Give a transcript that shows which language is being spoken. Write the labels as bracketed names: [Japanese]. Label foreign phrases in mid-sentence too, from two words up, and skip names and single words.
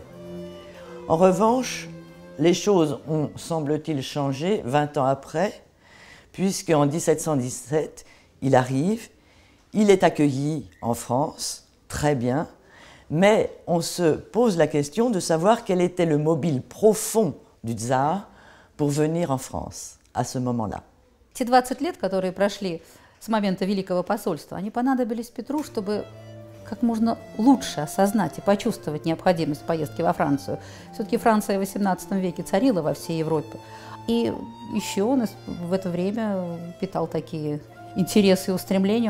[French] En revanche, les choses ont, semble-t-il, changé 20 ans après, puisqu'en 1717, il arrive, il est accueilli en France, très bien, mais on se pose la question de savoir quel était le mobile profond du tsar pour venir en France à ce moment-là. [Russian] Те 20 лет, которые прошли с момента Великого посольства, они понадобились Петру, чтобы как можно лучше осознать и почувствовать необходимость поездки во Францию. Все-таки Франция в XVIII веке царила во всей Европе. И еще он в это время питал такие интересы и устремления.